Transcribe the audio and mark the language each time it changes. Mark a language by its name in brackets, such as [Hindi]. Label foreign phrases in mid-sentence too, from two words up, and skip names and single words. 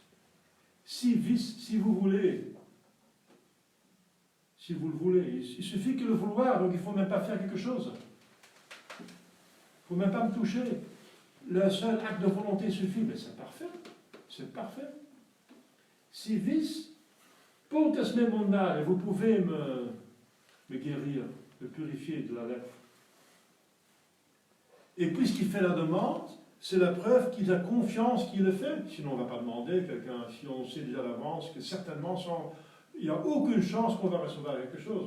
[French] Si vous voulez. Si vous le voulez. Il suffit que le vouloir, donc il ne faut même pas faire quelque chose. Il ne faut même pas me toucher. Le seul acte de volonté suffit. Mais c'est parfait. C'est parfait. [Latin] Si vis, potest me mondare, [French] vous pouvez me guérir, me purifier de la lèpre. Et puisqu'il fait la demande, c'est la preuve qu'il a confiance qu'il le fait. Sinon, on ne va pas demander à quelqu'un, si on sait déjà à l'avance que certainement, il n'y a aucune chance qu'on va recevoir quelque chose.